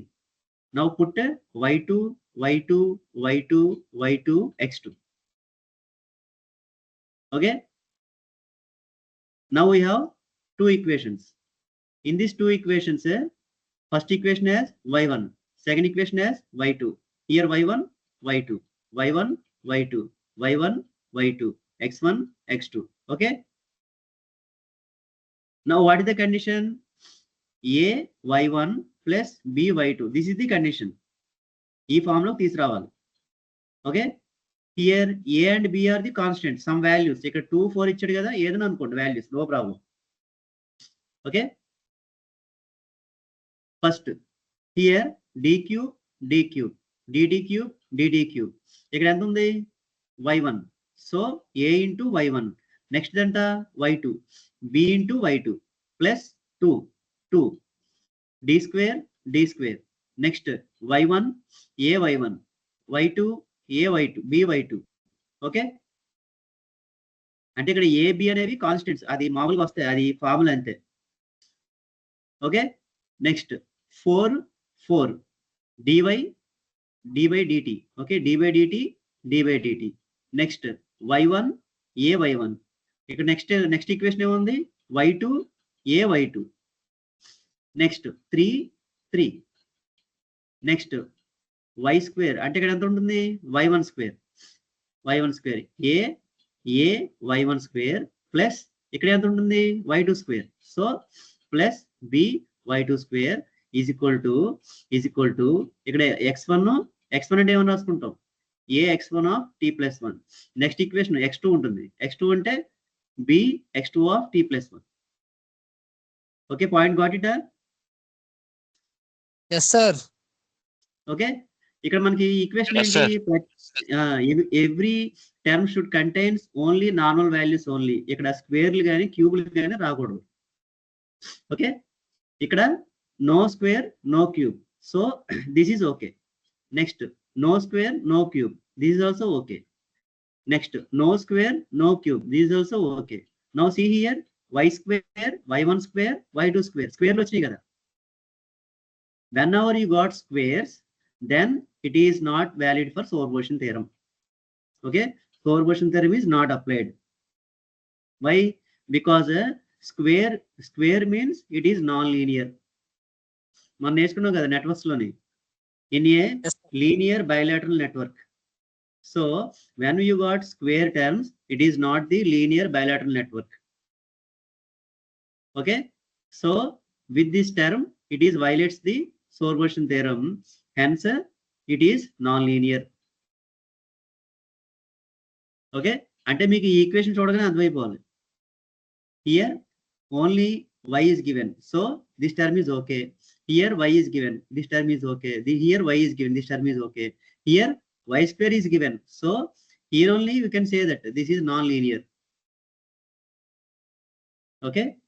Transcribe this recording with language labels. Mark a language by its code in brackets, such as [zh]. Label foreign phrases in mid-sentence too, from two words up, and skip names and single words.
[en] Now put y2, y2, y2, y2, x2. Okay. Now we have two equations. In these two equations, first equation has y1, second equation has y2. Here y1, y2, y1, y2, y1, y2, x1, x2. Okay. Now what is the condition? A y1 plus b y2. This is the condition. [te] ఈ ఫామ్ లో తీసుకురావాలి. [en] Okay, here a and b are the constant, some values. [te] ఇక్కడ 2, 4 ఇచ్చాడు కదా, ఏదైనా అనుకోండి వాల్యూస్, [en] no problem. Okay, first here d cube d cube, dd cube dd cube dd క్యూబ్. [te] ఇక్కడ ఎంత ఉంది? y1. సో [en] a into y1. నెక్స్ట్ దంట y2, b into y2 plus 2 2 d square d square. నెక్స్ట్ y1 a y1, y2 a y2, b y2. [te] ఓకే, అంటే ఇక్కడ ఏ బి అనేవి కాన్స్టెంట్స్, అది మామూలుగా వస్తాయి, అది ఫార్ములా అంతే. [en] Okay, next 4 4 dy dt. Okay, dy dt. Next y1 a y1. [te] ఇక్కడ [en] next equation [te] ఏముంది? [en] y2 a y2. Next 3 3. next y square, [te] అంటే ఇక్కడ ఎంత ఉంటుంది? [en] y1 square a y1 square plus [te] ఇక్కడ ఎంత ఉంటుంది? [en] y2 square. so plus b y2 square is equal to [te] ఇక్కడ x1 అంటే ఏమని రాసుకుంటాం? [en] a x1 of t plus 1. Next equation x2 ఉంటుంది. x2 అంటే b x2 of t plus 1. Okay, point got it? Yes, sir. [te] ఓకే, ఇక్కడ మనకి ఈక్వేషన్ [en] Yes, ఏంటి, every term should contains only normal values only. [te] ఇక్కడ స్క్వేర్లు కానీ క్యూబ్లు కానీ రాకూడదు. [en] ఓకే, ఇక్కడ no square no cube, so this is okay. నెక్స్ట్ no square no cube, this is also okay. Next no square no cube, this is also okay. Now see here, y square y1 square y2 square, square [te] లో వచ్చినాయి కదా. [en] Whenever you got squares, then it is not valid for superposition theorem. Okay, superposition theorem is not applied. Why? Because square means it is non-linear. [te] మనం నేర్చుకున్నాం కదా నెట్వర్క్స్ లోని, [en] in a linear bilateral network. So when you got square terms, it is not the linear bilateral network. Okay, so with this term it is violates the superposition theorem, hence it is non-linear. [te] Okay, అంటే మీకు ఈ equation చూడగానే అర్థమైపోవాలి. [en] Here only y is given, so this term is okay. Here y is given, this term is okay. Here y is given, this term is okay. Here y square is given, so here only we can say that this is non-linear. Okay.